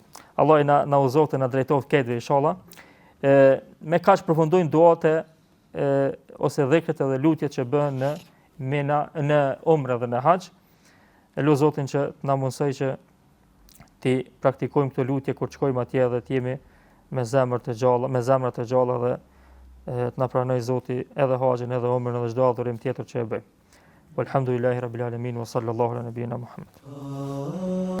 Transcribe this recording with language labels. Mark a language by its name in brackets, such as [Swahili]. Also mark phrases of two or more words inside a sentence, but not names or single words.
[Albanian] Allah na uzotë na drejtoft këtë inshallah. Me kaq përfundojnë duat ose dhikret edhe lutjet që bëhen në Mina, në Umre dhe në Hax. Elu Zotin që na mundsoj që ti praktikojmë këtë lutje kur shkojmë atje dhe të jemi me zemra të gjalla dhe të na pranoj Zoti edhe Haxhin edhe Umrën edhe çdo adhurim tjetër që e bëjmë. [Arabic] والحمد لله رب العالمين وصلى الله على نبينا محمد.